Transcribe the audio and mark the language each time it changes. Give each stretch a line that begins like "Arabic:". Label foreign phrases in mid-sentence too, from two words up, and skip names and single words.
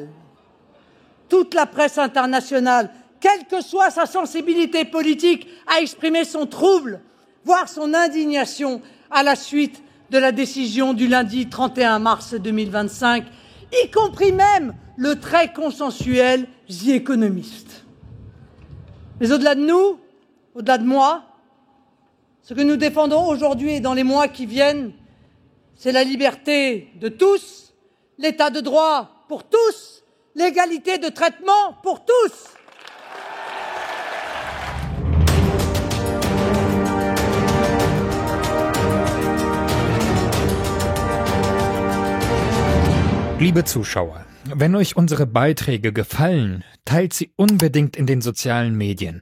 French: Toute la presse internationale, quelle que soit sa sensibilité politique, a exprimé son trouble, voire son indignation à la suite de la décision du lundi 31 mars 2025, y compris même le très consensuel The Economist. Mais au-delà de nous, au-delà de moi, ce que nous défendons aujourd'hui et dans les mois qui viennent, c'est la liberté de tous, l'état de droit pour tous, l'égalité de traitement pour tous.
German: Liebe Zuschauer, wenn euch unsere Beiträge gefallen, teilt sie unbedingt in den sozialen Medien.